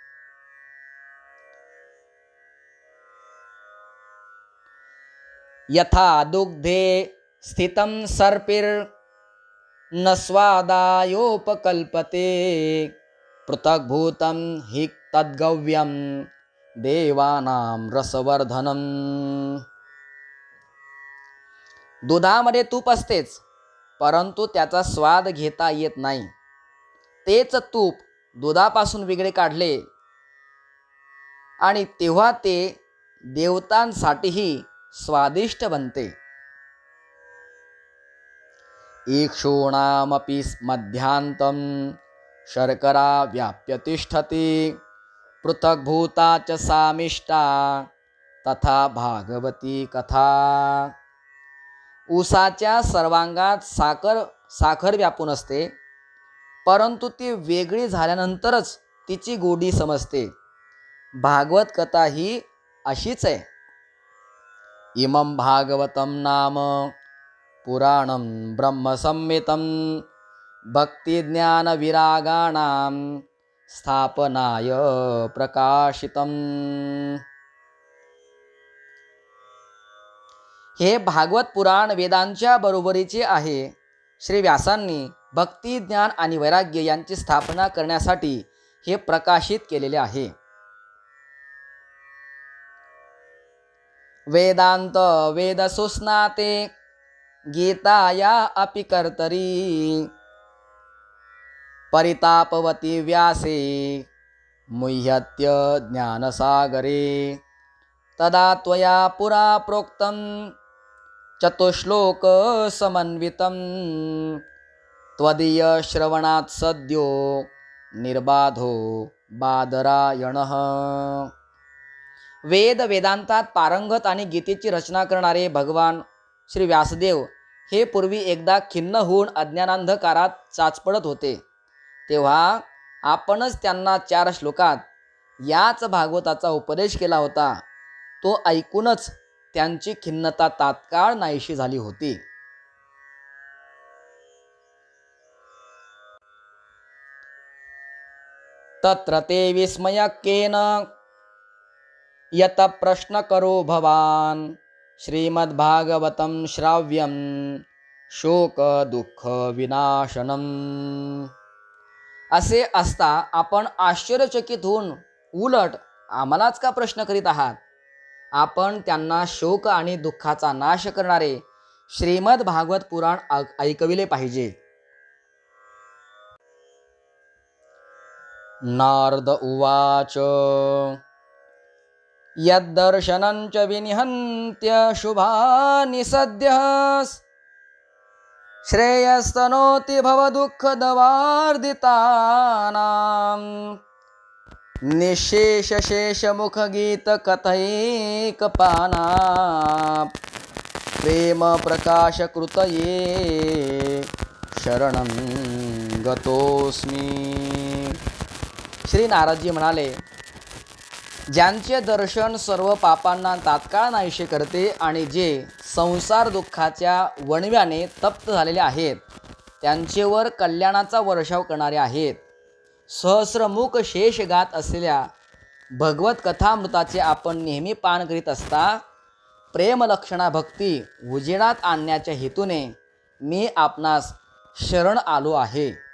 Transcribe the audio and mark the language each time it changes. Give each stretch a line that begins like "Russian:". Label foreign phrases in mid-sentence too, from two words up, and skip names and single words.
Sanskrit: यथा दुग्धे स्थितं सर्पिर्न स्वादायोपकल्पते पृथग्भूतं हि तद्गव्यं देवानां रसवर्धनम.
Marathi: दुधामध्ये तूप असतेच, परंतु त्याचा स्वाद घेता येत नाही. तेच तूप दुधापासून वेगळे काढले आणि तेव्हा ते देवतांसाठीही स्वादिष्ट बनते.
Sanskrit: इक्षूणामपि मध्यांतं शर्करा व्याप्य तिष्ठति पृथग्भूता च सामिष्टा तथा भागवती कथा.
Marathi: ऊसाच्या सर्वांगात साखर व्यापून असते, परंतु ती वेगळी झाल्यानंतरच तिची गोडी समजते. भागवत कथा ही अशीच आहे.
Sanskrit: इमं भागवतं नाम पुराणं ब्रह्मसंहितं भक्तिज्ञानविरागाणां स्थापनाय प्रकाशितम्.
Marathi: हे भागवत पुराण वेदांच्या बरोबरीचे आहे. श्री व्यासांनी भक्ती, ज्ञान आणि वैराग्य यांची स्थापना करण्यासाठी हे प्रकाशित केलेले आहे.
Sanskrit: वेदांत वेदसुस्नाते गीताया अपि कर्तरी परितापवती व्यासे मुह्यत्य ज्ञानसागरे तदा त्वया पुरा प्रोक्तं चतुश्लोक समन्वितं त्वदीय श्रवणात् सद्यो निर्बाधो बादरायणः.
Marathi: वेदांतात पारंगत आणि गीतेची रचना करणारे भगवान श्री व्यासदेव हे पूर्वी एकदा खिन्न होऊन अज्ञानांधकारात चाचपडत होते. तेव्हा आपणच त्यांना 4 श्लोकात याच भागवताचा उपदेश केला होता. तो ऐकूनच त्यांची खिन्नता तात्काळ नाहीशी झाली होती.
Sanskrit: तत्र ते विस्मयकेन यत प्रश्न करो भवान श्रीमद्भागवतं श्राव्यं शोक दुःख विनाशनम.
Marathi: असे असता आपण आश्चर्यचकित होऊन उलट आम्हालाच का प्रश्न करीत आहात? आपण त्यांना शोक आणि दुःखाचा नाश करणारे श्रीमद भागवत पुराण ऐकविले पाहिजे.
Sanskrit: नारद उवाच यद्दर्शनं च विनिहन्त्य शुभानि सद्यः श्रेयस्तनोति भवदुःखदवार्दितानां निःशेषशेषमुखगीतकथैकपाना प्रेम प्रकाशकृतये शरणं गतोस्मि.
Marathi: श्री नारदजी म्हणाले, ज्यांचे दर्शन सर्व पापांना तात्काळ नाहीसे करते आणि जे संसार दुःखाच्या वणव्याने तप्त झालेले आहेत त्यांचेवर कल्याणाचा वर्षाव करणारे आहेत. सहस्रमुख शेष गात असलेल्या भगवत कथामृताचे आपण नेहमी पान करीत असता प्रेमलक्षणा भक्ती उजेडात आणण्याच्या हेतूने मी आपणास शरण आलो आहे.